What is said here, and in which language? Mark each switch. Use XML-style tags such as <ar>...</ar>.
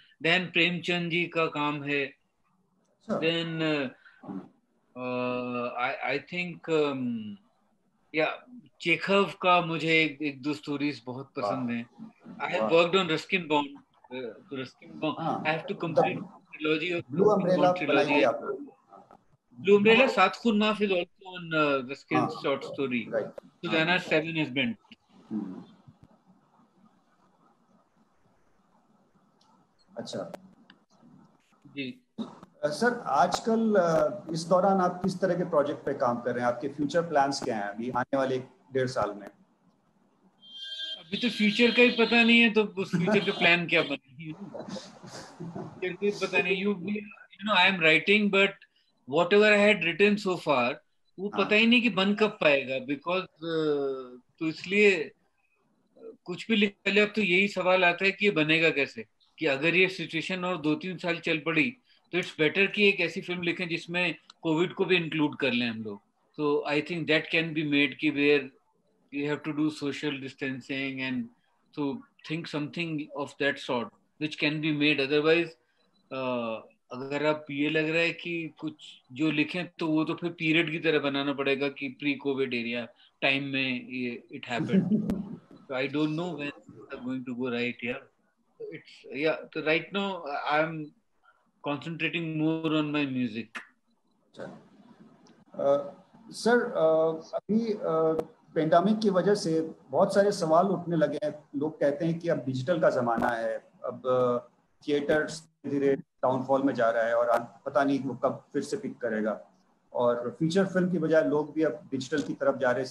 <hi>Then Premchand ji का काम है।</hi> <en>then I think</en> <hi>या चेखव का मुझे एक दो स्टोरीज बहुत पसंद हैं।</hi> <en>I have worked on Ruskin Bond. Ruskin Bond. I have to complete trilogy of Blue Ruskin Umbrella Bond</en> <hi>बनाई</hi> <en>trilogy.</en> <hi>थी आपने.</hi> <en>Blue Umbrella, Saat Khun Maaf is also on Ruskin's short story. Right. Susanna Seven has been.</en> <hi>अच्छा जी sir, आजकल इस दौरान आप किस तरह के प्रोजेक्ट पे काम कर रहे हैं? आपके फ्यूचर प्लान्स क्या हैं अभी आने वाले 1.5 साल में? अभी तो फ्यूचर का ही पता नहीं है, तो उस फ्यूचर का प्लान क्या बनेगी फ्यूचर का ही पता नहीं।</hi> <en>you know I am writing, but whatever I had written so far</en> <hi>वो पता ही नहीं कि बन कब पाएगा, बिकॉज तो इसलिए कुछ भी लिख ले अब तो यही सवाल आता है कि ये बनेगा कैसे, कि अगर ये सिचुएशन और 2-3 साल चल पड़ी तो</hi> <en>it's better</en> <hi>कि एक ऐसी फिल्म लिखें जिसमें कोविड को भी इंक्लूड कर लें हम लोग।</hi> <en>तो I think that can be made कि where you have to do social distancing, and so think something of that sort which can be made.</en> <hi>Otherwise अगर आप ये लग रहा है कि कुछ जो लिखें तो वो तो फिर पीरियड की तरह बनाना पड़ेगा कि प्री कोविड एरिया टाइम में ये it happened.</hi> <en>so I don't know when it's going to go right. Yeah, so it's so right now I'm concentrating more on my music.</en> <hi>Sir अभी पेंडेमिक की वजह से बहुत सारे सवाल उठने लगे हैं. लोग कहते हैं कि अब डिजिटल का ज़माना है, अब थिएटर्स धीरे डाउनफॉल में जा रहा है और पता नहीं वो कब फिर से पिक करेगा, और फीचर फिल्म की बजाय लोग भी अब डिजिटल की तरफ जा रहे हैं.</hi>